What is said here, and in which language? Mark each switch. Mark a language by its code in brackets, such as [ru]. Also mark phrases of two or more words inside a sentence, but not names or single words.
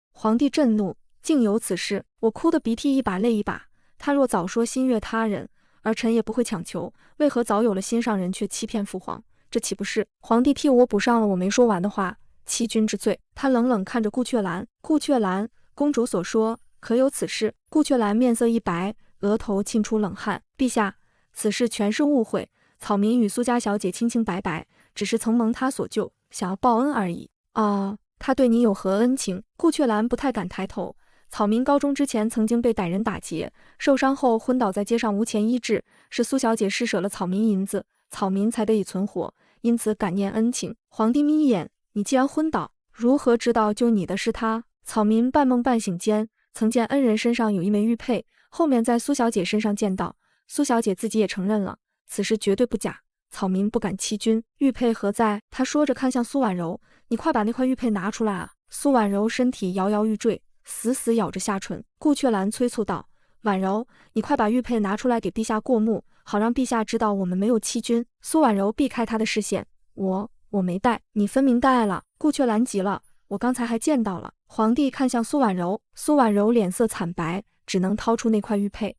[zh] 皇帝震怒：“竟有此事！” 我哭得鼻涕一把淚一把。他若早說心悅他人，而臣也不會強求，為何早有了心上人卻欺騙父皇？這豈不是……皇帝替我補上了我沒說完的話：“欺君之罪。” 他冷冷看着顧闕蘭：“顧闕蘭，公主所說可有此事？” 顧闕蘭面色一白，額頭沁出冷汗：“陛下，此事全是誤會。草民與蘇家小姐清清白白，只是曾蒙他所救，想要報恩而已。”“啊，他對你有何恩情？” 顧闕蘭不太敢抬頭。草民高中之前曾經被歹人打劫，受傷後昏倒在街上，無錢醫治，是蘇小姐施捨了草民銀子，草民才得以存活，因此感念恩情。皇帝眯眼：“你既然昏倒，如何知道救你的是他？” 草民半夢半醒間，曾見恩人身上有一枚玉佩，後面在蘇小姐身上見到，蘇小姐自己也承認了，此事絕對不假。草民不敢欺君，玉佩何在？他說着看向蘇婉柔：“你快把那塊玉佩拿出來啊！” 蘇婉柔身體搖搖欲墜，死死咬着下唇。顧闕蘭催促道：“婉柔，你快把玉佩拿出來給陛下過目，好讓陛下知道我們沒有欺君。” 蘇婉柔避開他的視線：“我沒帶。”“你分明帶了。” 顧闕蘭急了：“我剛才還見到了。”皇帝看向蘇婉柔，蘇婉柔臉色慘白，只能掏出那塊玉佩。